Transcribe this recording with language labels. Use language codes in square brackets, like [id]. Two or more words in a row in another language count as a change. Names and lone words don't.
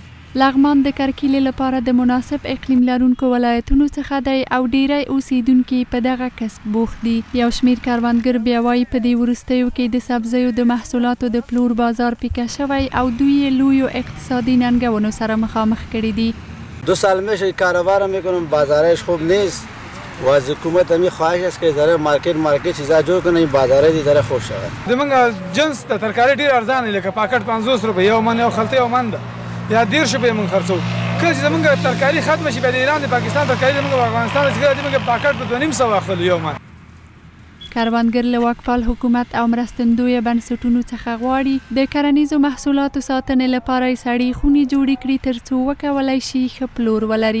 [ps] لغمان د کرکیلې لپاره د مناسب اقلیم لرونکو ولایتونو څخه دی او ډیری اوسیدونکي په دغه کسب بوخت دي. یو شمیر کروندګر بیا وایي په دې وروستیو کې د سبزیو د محصولاتو د پلور بازار پیکه شوی او دوی یې لویو اقتصادي ننګونو سره مخامخ کړي دي. [fa] 2 سال میشه کاروبار میکنم، بازارش خوب نیست و از حکومت همی خواهش است که ذره مارکت چیزا جور کنه، این بازار دی ذره خوب شود. [ps] زمونږ جنس د ترکاري ډیر ارزان دی، لکه پاکټ 50 روپۍ یو من، یو خلطه یو من ده یا 10 روپۍ مونږ خرڅو. کله چې زمونږ ترکاري ختم شي بیا د ایران د پاکستان ترکاري زمونږ افغانستان څخه زمونږ پاکټ په 2.5 اخلو یو من. کروندګر له واکپال حکومت او مرستندویه بنسټونو څخه غواړي د کرنیزو محصولاتو ساتنې لپاره سړې خونې جوړې کړي ترڅو وکولای شي ښه پلور ولري.